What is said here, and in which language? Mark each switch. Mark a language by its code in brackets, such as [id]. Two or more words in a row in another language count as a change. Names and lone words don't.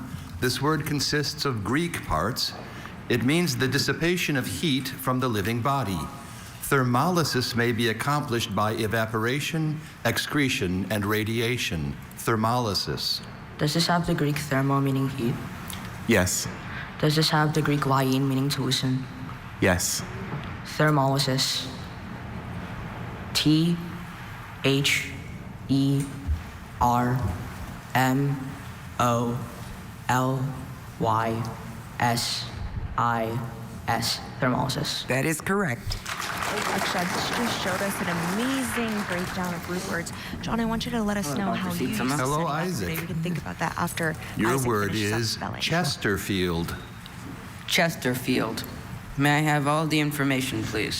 [en] This word consists of Greek parts. It means the dissipation of heat from the living body. Thermolysis may be accomplished by evaporation, excretion, and radiation. Thermolysis. Does this have the Greek thermo meaning heat? Yes. Does this have the Greek lyein meaning to loosen? Yes. Thermolysis. T-H-E-R-M-O-L-Y-S-I-S. Thermolysis. That is correct. Akshad just showed us an amazing breakdown of root words. John, I want you to let us know how you use Hello, this Isaac. today. We can think about that after Your Isaac word finishes up is spelling. Chesterfield. Chesterfield. May I have all the information, please?